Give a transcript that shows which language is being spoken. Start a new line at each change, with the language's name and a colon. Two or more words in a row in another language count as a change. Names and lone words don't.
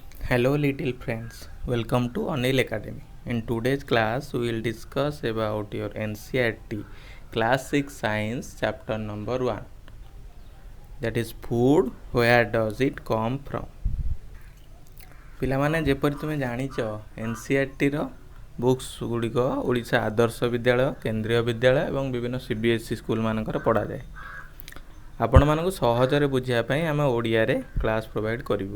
English: Hello little friends, welcome to Anil Academy. In today's class, we will discuss about your NCERT Class 6 Science chapter number 1, that is food, where does it come from?
Odia: ପିଲାମାନେ ଯେପରି ତୁମେ ଜାଣିଛ NCERTର ବୁକ୍ସ ଗୁଡ଼ିକ ଓଡ଼ିଶା ଆଦର୍ଶ ବିଦ୍ୟାଳୟ, କେନ୍ଦ୍ରୀୟ ବିଦ୍ୟାଳୟ ଏବଂ ବିଭିନ୍ନ CBSE ସ୍କୁଲମାନଙ୍କର ପଢ଼ାଯାଏ। ଆପଣମାନଙ୍କୁ ସହଜରେ ବୁଝିବା ପାଇଁ ଆମେ ଓଡ଼ିଆରେ
English: class provide
Odia: କରିବୁ।